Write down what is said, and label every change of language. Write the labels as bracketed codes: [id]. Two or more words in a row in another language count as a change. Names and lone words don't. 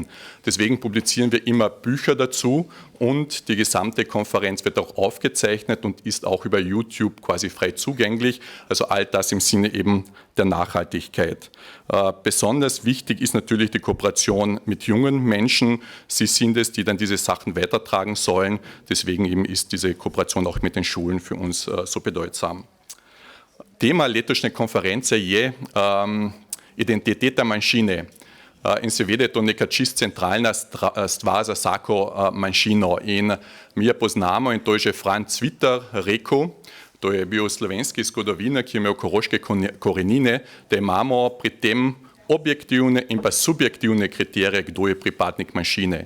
[de] Deswegen publizieren wir immer Bücher dazu und die gesamte Konferenz wird auch aufgezeichnet und ist auch über YouTube quasi frei zugänglich. Also all das im Sinne eben der Nachhaltigkeit. Besonders wichtig ist natürlich die Kooperation mit jungen Menschen. Sie sind es, die dann diese Sachen weitertragen sollen. Deswegen eben ist diese Kooperation auch mit den Schulen für uns so bedeutsam. [sl] Tema letošnje konference je identiteta manjšine. In seveda je to neka čist centralna stvar za vsako manjšino. In mi jo poznamo in to je že Franc Witter rekel, to je bil slovenski zgodovinar, ki je imel koroške korenine, da imamo pri tem objektivne in pa subjektivne kriterije, kdo je pripadnik manjšine.